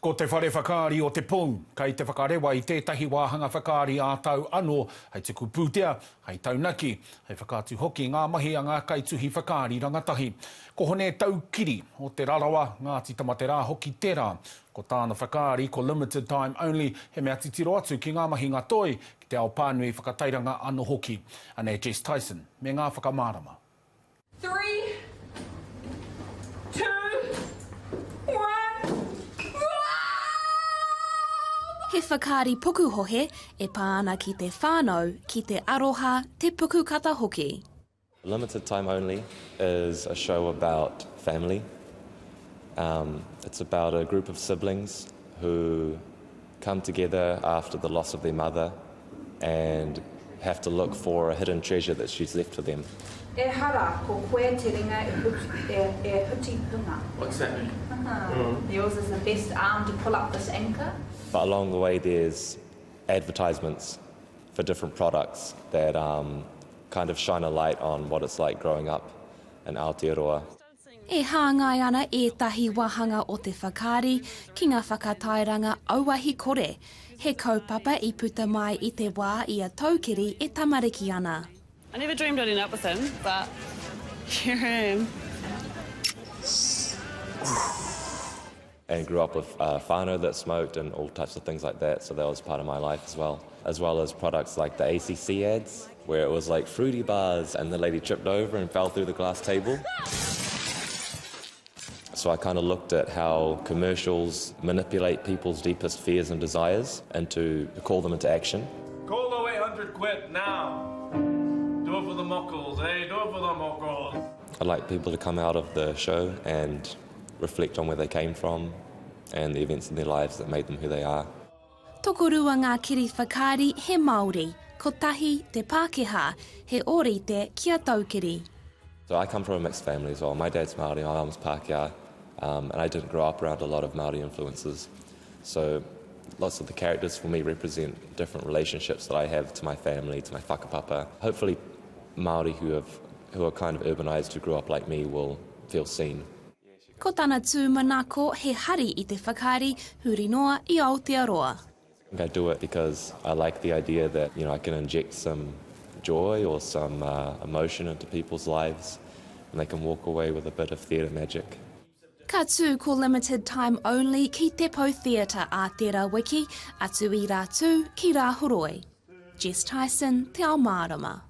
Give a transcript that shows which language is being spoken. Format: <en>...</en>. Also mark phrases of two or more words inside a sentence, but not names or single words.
<mi>Ko te whare whakaari o Te Pou, kei te whakarewa I tētahi wāhanga whakaari a tau anō, hei te Pou Theatre, hei taunaki, hei whakātu hoki ngā mahi a ngā kaituhi whakaari rangatahi. Ko hone Taukiri o te Rarawa, Ngāti Tamaterā hoki tērā. Ko tāna whakaari, ko limited time only, he mea titiro atu ki ngā mahi ngā toi, ki te ao pānui whakatairanga anō hoki. Anei Jess Tyson, me ngā whakamārama. 3, 2, 1. He whakaari puku hohe e pāna ki te whānau, ki te aroha, te puku kata hoki.</mi> <en>Limited Time Only is a show about family. It's about a group of siblings who come together after the loss of their mother and have to look for a hidden treasure that she's left for them.</en> <mi>E hara ko koe te ringa e huti punga.</mi> <en>What's that mean? Yours is the best arm to pull up this anchor. But along the way there's advertisements for different products that kind of shine a light on what it's like growing up in Aotearoa.</en> <mi>E hāngai ana ētahi wahanga o te whakaari ki ngā whakatairanga auahi kore. He kaupapa I puta mai I te wā I a Taukiri e tamariki ana.</mi> <en>I never dreamed I'd end up with him, but here I am. And grew up with whānau that smoked and all types of things like that, so that was part of my life as well as products like the ACC ads, where it was like fruity bars and the lady tripped over and fell through the glass table. So I kind of looked at how commercials manipulate people's deepest fears and desires and to call them into action. Call the 800 quid now. Do it for the mockles, eh? Do it for the mockles. I'd like people to come out of the show and reflect on where they came from and the events in their lives that made them who they are.</en> <mi>Tokorua ngā kiri whakaari he Māori, ko tahi te Pākehā, he ōrite kia Taukiri.</mi> <en>So I come from a mixed family as well. My dad's Māori, my mum's Pākehā, and I didn't grow up around a lot of Māori influences. So lots of the characters for me represent different relationships that I have to my family, to my whakapapa. Hopefully Māori who are kind of urbanised, who grew up like me, will feel seen.</en> <mi>Ko tāna tūmanako he hari I te whakaari huri noa I Aotearoa.</mi> <en>I do it because I like the idea that I can inject some joy or some emotion into people's lives and they can walk away with a bit of theatre magic.</en> <mi>Ka tū ko limited time only ki Te Pou Theatre a tērā wiki, atu I rā tū ki rā horoi. Jess Tyson, Te Ao Mārama.</mi>